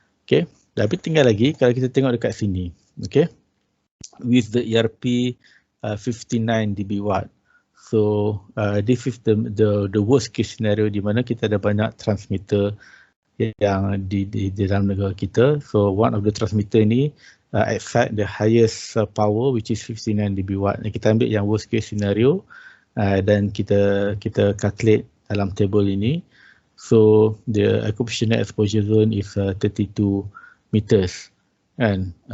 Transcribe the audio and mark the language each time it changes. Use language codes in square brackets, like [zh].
[ms] Okay, tapi tinggal lagi kalau kita tengok dekat sini, okay, [en] with the ERP 59 dB watt. So this is the worst case scenario [ms] di mana kita ada banyak transmitter yang di dalam negara kita. [en] So one of the transmitter ni excite the highest power, which is 59 dB watt. [ms] Kita ambil yang worst case scenario dan kita calculate dalam table ini. [en] So the occupational exposure zone is 32 meters kan.